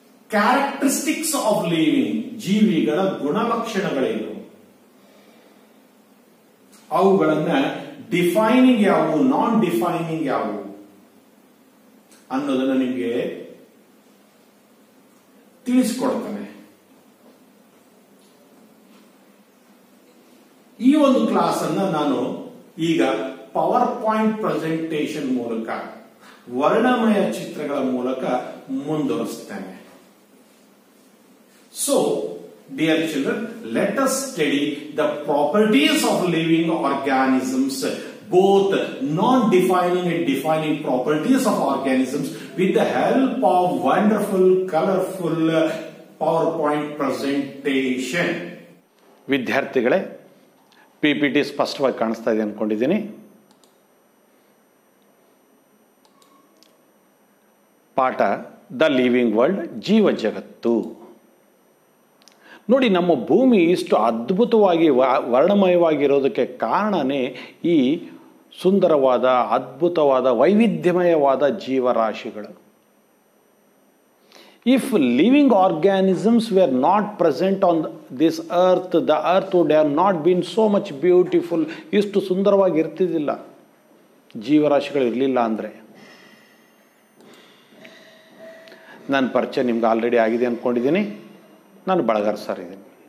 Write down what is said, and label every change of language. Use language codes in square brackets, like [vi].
[en] characteristics of living, [kn] ಜೀವಿಗಳ ಗುಣಲಕ್ಷಣಗಳೇನು, ಅವುಗಳನ್ನ defining ಯಾವುವು, ನಾನ್ ಡಿಫೈನಿಂಗ್ ಯಾವುವು ಅನ್ನೋದನ್ನ ನಿಮಗೆ ತಿಳಿಸಿಕೊಡ್ತಾನೆ. ಈ ಒಂದು ಕ್ಲಾಸ್ ಅನ್ನ ನಾನು ಈಗ ಪವರ್ ಪಾಯಿಂಟ್ ಪ್ರೆಸೆಂಟೇಷನ್ ಮೂಲಕ, ವರ್ಣಮಯ ಚಿತ್ರಗಳ ಮೂಲಕ ಮುಂದುವರಿಸುತ್ತೇನೆ. [en] So dear children, let us study the properties of living organisms, both non-defining and defining properties of organisms with the help of wonderful, colorful PowerPoint presentation. [kn] ವಿದ್ಯಾರ್ಥಿಗಳೇ, PPT ಸ್ಪಷ್ಟವಾಗಿ ಕಾಣಿಸ್ತಾ ಇದೆ ಅನ್ಕೊಂಡಿದ್ದೀನಿ. ಪಾಠ [en] the living world, [kn] ಜೀವ ಜಗತ್ತು. ನೋಡಿ, ನಮ್ಮ ಭೂಮಿ ಇಷ್ಟು ಅದ್ಭುತವಾಗಿ ವರ್ಣಮಯವಾಗಿರೋದಕ್ಕೆ ಕಾರಣನೇ ಈ ಸುಂದರವಾದ, ಅದ್ಭುತವಾದ, ವೈವಿಧ್ಯಮಯವಾದ ಜೀವರಾಶಿಗಳು. [en] If living organisms were not present on this earth, the earth would have not been so much beautiful. [kn] ಇಷ್ಟು ಸುಂದರವಾಗಿ ಇರ್ತಿದ್ದಿಲ್ಲ ಜೀವರಾಶಿಗಳು ಇರಲಿಲ್ಲ ಅಂದರೆ. ನನ್ನ ಪರಿಚಯ ನಿಮ್ಗೆ ಆಲ್ರೆಡಿ ಆಗಿದೆ ಅಂದ್ಕೊಂಡಿದ್ದೀನಿ. ನಾನು ಬಳಗಾರ್ ಸರ್ ಇದ್ದೀನಿ.